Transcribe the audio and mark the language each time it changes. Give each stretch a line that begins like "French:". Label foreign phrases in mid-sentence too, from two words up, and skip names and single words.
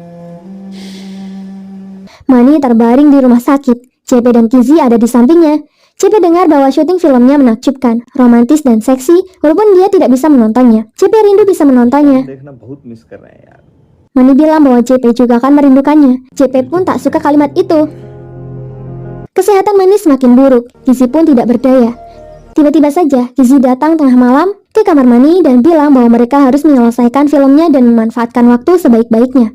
Indonesian: Mani terbaring di rumah sakit. JP dan Kizzy ada di sampingnya. CP dengar bahwa syuting filmnya menakjubkan, romantis dan seksi, walaupun dia tidak bisa menontonnya. CP rindu bisa menontonnya.
Hindi: देखना बहुत मिस कर रहे हैं यार।
Indonesian: Mani bilang bahwa JP juga akan merindukannya. JP pun tak suka kalimat itu. Kesehatan Mani semakin buruk, Gizi pun tidak berdaya. Tiba-tiba saja, Gizi datang tengah malam ke kamar Mani dan bilang bahwa mereka harus menyelesaikan filmnya dan memanfaatkan waktu sebaik-baiknya.